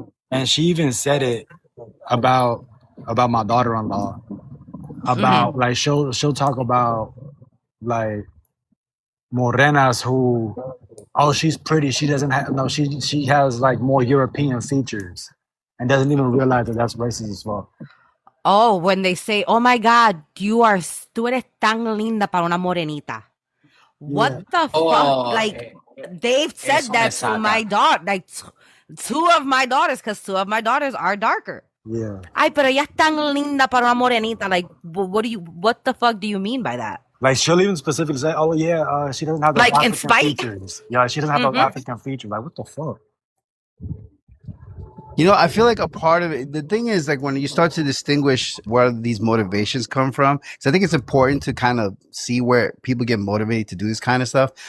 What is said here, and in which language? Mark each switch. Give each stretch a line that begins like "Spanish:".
English: And she even said it about my daughter-in-law, about like she'll talk about like morenas who, oh, she's pretty, she doesn't have, no, she has like more European features, and doesn't even realize that that's racist as well. Oh, when they say, "Oh my God,
Spanish: tú eres tan linda para una morenita."
English: What the fuck? Like, they've said that to my daughter, like two of my daughters, because two of my daughters are darker. Yeah.
Spanish: Ay, pero ella es tan linda para una morenita.
English: Like, what the fuck do you mean by that? Like, she'll even specifically say, "Oh yeah, she doesn't have those like African in spite features." Yeah, she doesn't have those African features. Like, what the fuck? You know, I feel like a part of it, the thing is, like, when you start to distinguish where these motivations come from, because I think it's important to kind of see where people get motivated to do this kind of stuff.